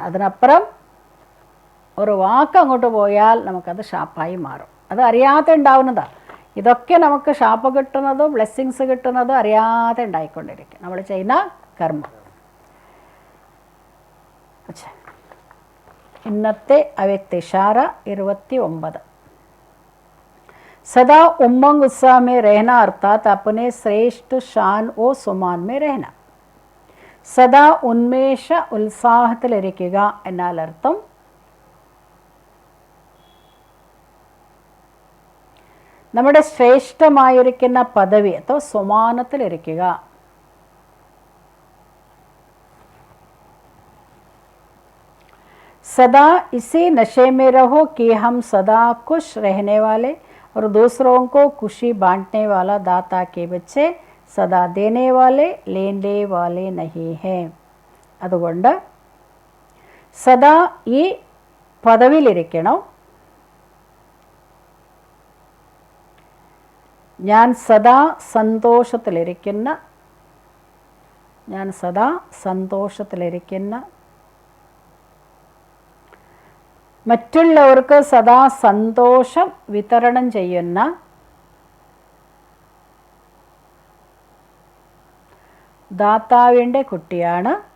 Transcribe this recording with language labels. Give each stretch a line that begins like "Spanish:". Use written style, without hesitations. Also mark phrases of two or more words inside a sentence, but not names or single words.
Malayalam: അതിനപ്പുറം ഒരു വാക്ക് അങ്ങോട്ട് പോയാൽ നമുക്കത് ശാപ്പായി മാറും. അത് അറിയാതെ ഉണ്ടാവുന്നതാണ്. ഇതൊക്കെ നമുക്ക് ശാപം കിട്ടുന്നതും ബ്ലെസ്സിങ്സ് കിട്ടുന്നതും അറിയാതെ ഉണ്ടായിക്കൊണ്ടിരിക്കും നമ്മൾ ചെയ്യുന്ന കർമ്മം. ഇന്നത്തെ അവ്യക്ത ഇഷാര 29.
Hindi: सदा उमंग उत्साह में रहना अर्थात अपने श्रेष्ठ शान व सुमान में रहना.
Malayalam: സദാ ഉന്മേഷ ഉത്സാഹത്തിലിരിക്കുക എന്നാൽ അർത്ഥം നമ്മുടെ ശ്രേഷ്ഠമായിരിക്കുന്ന പദവി അഥവാ സമാനത്തിലിരിക്കുക.
Hindi: सदा इसी नशे में रहो कि हम सदा खुश रहने वाले और दूसरों को खुशी बांटने वाला दाता के बच्चे सदा देने वाले लेने वाले नहीं हैं.
Malayalam: അതുകൊണ്ട് സദാ ഈ പദവിയിലിരിക്കണം. ഞാൻ സദാ സന്തോഷത്തിലിരിക്കുന്ന മറ്റുള്ളവർക്ക് സദാ സന്തോഷം വിതരണം ചെയ്യുന്ന ദാതാവിൻ്റെ കുട്ടിയാണ്.